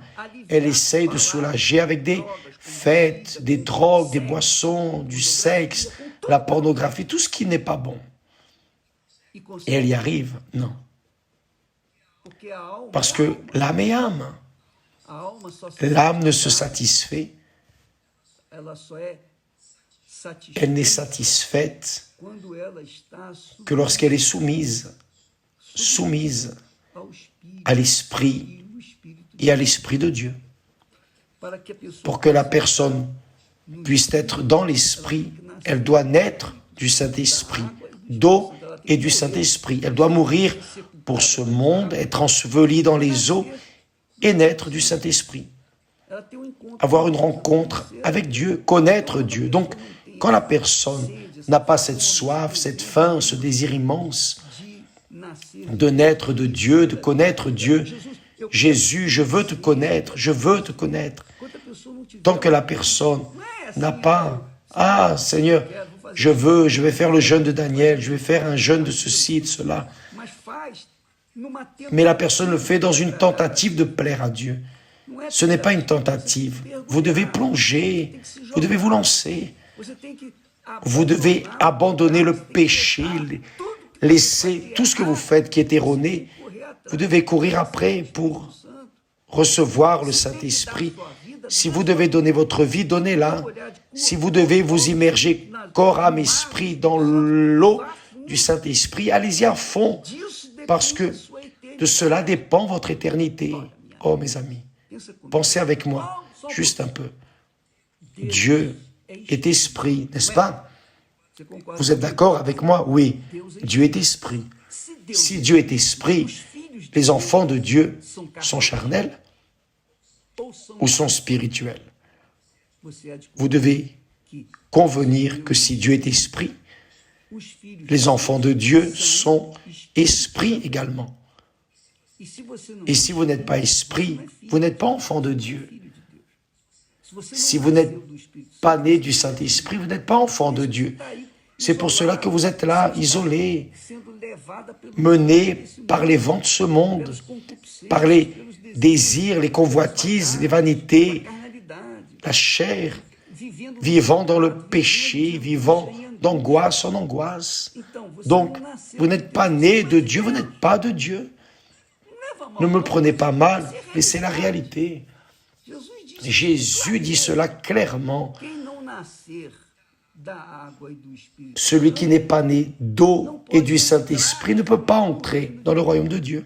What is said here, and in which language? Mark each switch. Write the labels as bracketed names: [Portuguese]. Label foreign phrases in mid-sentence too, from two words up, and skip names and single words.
[French] Elle essaie de soulager avec des fêtes, des drogues, des boissons, du sexe, la pornographie, tout ce qui n'est pas bon. Et elle y arrive? Non. Parce que l'âme est âme. [Portuguese] A alma só [French] L'âme ne se satisfait, [Portuguese] ela só é [French] elle n'est [Portuguese] satisfeita [French] satisfaite [Portuguese] quando ela está [French] que lorsqu'elle est soumise [Portuguese] ao Espírito [French] à l'Esprit [Portuguese] e o Espírito [French] et à l'Esprit de Dieu. [Portuguese] para que a pessoa [French] Pour que la personne puisse être dans l'Esprit, elle doit naître du Saint-Esprit, d'eau et du Saint-Esprit. Elle doit mourir pour ce monde, être ensevelie dans les eaux et naître du Saint-Esprit. [Portuguese] ela tem encontro [French] Avoir une rencontre avec Dieu, connaître Dieu. Donc, quand la personne n'a pas cette soif, cette faim, ce désir immense [Portuguese] de nascer. [French] de naître de Dieu, de connaître Dieu, Jésus, je veux te connaître, je veux te connaître. [Portuguese] Quando a pessoa não tiver, [French] Tant que la personne n'a pas, ah Seigneur, je vais faire le jeûne de Daniel, je vais faire un jeûne de ceci, de cela. [Portuguese] mas faz numa [French] Mais la personne le fait dans une tentative de plaire à Dieu. [Portuguese] não é [French] Ce n'est pas une tentative. Vous devez plonger, vous devez vous lancer, [Portuguese] Você tem que [French] vous devez abandonner le péché, laisser tout ce que vous faites qui est erroné. [Portuguese] correr atrás [French] Vous devez courir après pour recevoir le Saint-Esprit. Si vous devez donner votre vie, donnez-la. Si vous devez vous immerger corps, âme, esprit dans l'eau du Saint-Esprit, allez-y à fond, [Portuguese] disso [French] parce que [Portuguese] depende a sua eternidade. [French] de cela dépend votre éternité. Oh mes amis, [Portuguese] Pensa comigo. [French] pensez avec moi, juste un peu. Dieu est esprit, n'est-ce pas? [Portuguese] Você concorda? [French] Vous êtes d'accord avec moi? Oui, Dieu est esprit. [Portuguese] Se Deus [French] Si Dieu est esprit, [Portuguese] os filhos de [French] les enfants de Dieu [Portuguese] são [French] sont charnels [Portuguese] ou são [French] ou sont spirituels? [Portuguese] você há de [French] Vous devez [Portuguese] que [French] convenir que si Dieu est esprit, [Portuguese] os filhos [French] les enfants de Dieu sont esprits également. [Portuguese] e se você não [French] Et si vous n'êtes pas esprit, vous n'êtes pas enfant de Dieu. [Portuguese] filho de Deus. Se você não [French] Si vous n'êtes [Portuguese] nasceu do Espírito Santo, [French] pas né du Saint-Esprit, vous n'êtes pas enfant de Dieu. [Portuguese] tá aí [French] C'est pour cela que vous êtes là, isolés, [Portuguese] sendo levada pelo [French] menés par les vents de ce monde, [Portuguese] pelos concupiscêncios, [French] par les [Portuguese] pelos desejos [French] désirs, les convoitises, les vanités, [Portuguese] da carnalidade, [French] la chair, [Portuguese] vivendo [French] vivant dans le péché, vivant d'angoisse en angoisse. [Portuguese] Então, você [French] Donc, [Portuguese] não nasceu [French] vous n'êtes pas né de Dieu, vous n'êtes pas de Dieu. [Portuguese] leva mal. [French] Ne me prenez pas mal, mais c'est la réalité. [Portuguese] Jesus disse: [French] Jésus dit cela clairement. [Portuguese] quem não nascer da água e do Espírito [French] Celui qui n'est pas né d'eau et du Saint-Esprit ne peut pas entrer dans le royaume de Dieu.